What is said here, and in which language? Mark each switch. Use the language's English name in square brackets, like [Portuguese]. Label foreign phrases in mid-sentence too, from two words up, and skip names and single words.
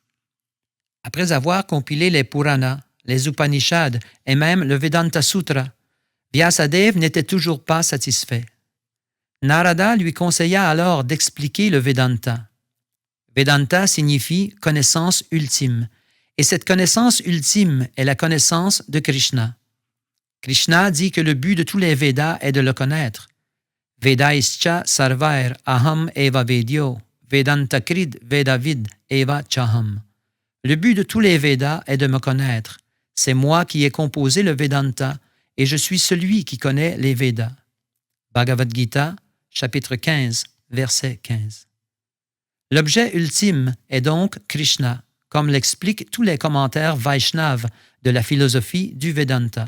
[French] Après avoir compilé les Puranas, les Upanishads et même le Vedanta Sutra, Vyasadeva n'était toujours pas satisfait. Narada lui conseilla alors d'expliquer le Vedanta. Vedanta signifie connaissance ultime, et cette connaissance ultime est la connaissance de Krishna. Krishna dit que le but de tous les Védas est de le connaître. [Sanskrit] वेदैश्च सर्वैर् अहम् एव वेद्यो, वेदान्तकृद् वेदविद् एव चाहम्. [French] Le but de tous les Védas est de me connaître. C'est moi qui ai composé le Vedanta et je suis celui qui connaît les Védas. Bhagavad Gita, chapitre 15, verset 15. L'objet ultime est donc Krishna, comme l'expliquent tous les commentaires Vaishnavas de la philosophie du Vedanta.